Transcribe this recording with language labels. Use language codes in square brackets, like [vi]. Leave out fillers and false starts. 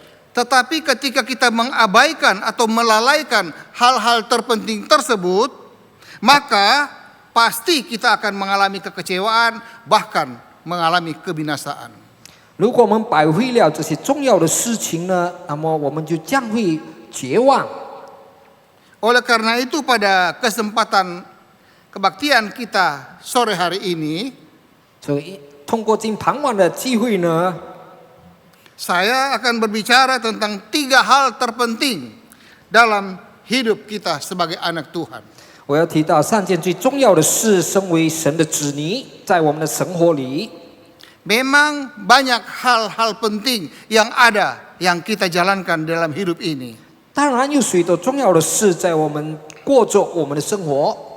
[id] Tetapi ketika kita mengabaikan atau melalaikan hal-hal terpenting tersebut, maka pasti kita akan mengalami kekecewaan, bahkan mengalami kebinasaan. [zh] 如果我们摆回了这些重要的事情呢，那么我们就将会绝望。 [id] Oleh karena itu pada kesempatan kebaktian kita sore hari ini, [zh] 所以通过今傍晚的机会呢， [id] saya akan berbicara tentang 3 hal terpenting dalam hidup kita sebagai anak Tuhan. [zh] 我要提到3件最重要的事，身为神的子女，在我们的生活里。 [id] Memang banyak hal-hal penting yang ada yang kita jalankan dalam hidup ini. [zh] 当然有许多重要的事在我们过着我们的生活。